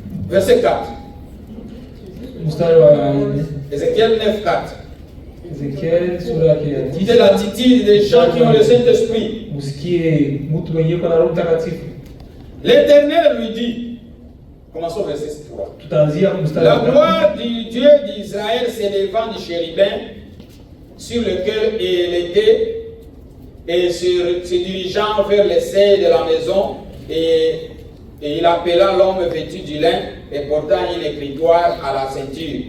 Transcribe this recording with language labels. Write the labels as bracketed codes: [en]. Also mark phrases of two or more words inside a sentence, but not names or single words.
[fr] Verset 4. [sw] Mstari wa 4. [fr] Ézéchiel 9, 4. [sw] Ezekiel sura yake ya [fr] C'est l'attitude des gens qui ont le Saint-Esprit. [sw] Msikie mtu mwenye yuko na Roho Mtakatifu. [fr] L'Éternel lui dit, commençons verset 3. [sw] Tutaanzia mstari [fr] La [sw] wa 4. [fr] gloire du Dieu d'Israël s'élevant du chérubin sur lequel il était et se dirigeant vers les seuils de la maison et il appela l'homme vêtu du lin et portant une écritoire à la ceinture.